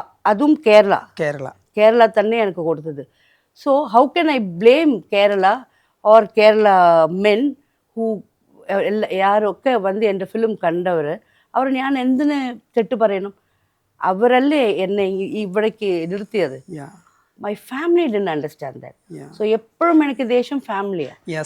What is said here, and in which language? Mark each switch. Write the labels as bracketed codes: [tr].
[ml] അതും കേരള തന്നെ എനിക്ക് കൊടുത്തത്. [en] so how can I blame Kerala or Kerala men who [ml] യാരൊക്കെ വന്ന് എൻ്റെ ഫിലിം കണ്ടവർ, അവർ ഞാൻ എന്തിന് തെറ്റ് പറയണം? അവരല്ലേ എന്നെ ഇവിടേക്ക് നിർത്തിയത്. [en] My family didn't understand that. [ml] So എപ്പോഴും എനിക്ക് ദേഷ്യം ഫാമിലിയാണ്.